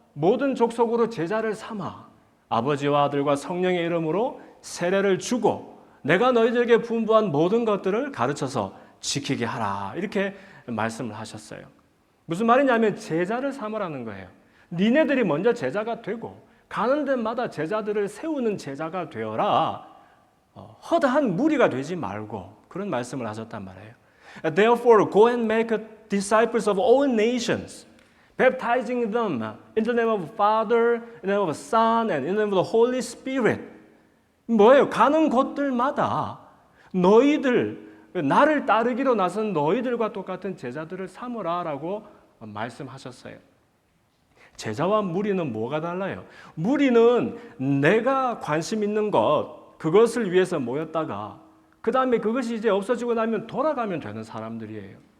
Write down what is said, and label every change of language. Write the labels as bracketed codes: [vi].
[ko] 모든 족속으로 제자를 삼아 아버지와 아들과 성령의 이름으로 세례를 주고 내가 너희들에게 분부한 모든 것들을 가르쳐서 지키게 하라. 이렇게 말씀을 하셨어요. 무슨 말이냐면 제자를 삼으라는 거예요. 니네들이 먼저 제자가 되고 가는 데마다 제자들을 세우는 제자가 되어라. 허다한 무리가 되지 말고 그런 말씀을 하셨단 말이에요. [en] Therefore, go and make disciples of all nations, baptizing them in the name of the Father, in the name of the Son, and in the name of the Holy Spirit. [ko] 뭐예요? 가는 곳들마다 너희들, 나를 따르기로 나선 너희들과 똑같은 제자들을 삼으라라고 말씀하셨어요. 제자와 무리는 뭐가 달라요? 무리는 내가 관심 있는 것, 그것을 위해서 모였다가 그 다음에 그것이 이제 없어지고 나면 돌아가면 되는 사람들이에요.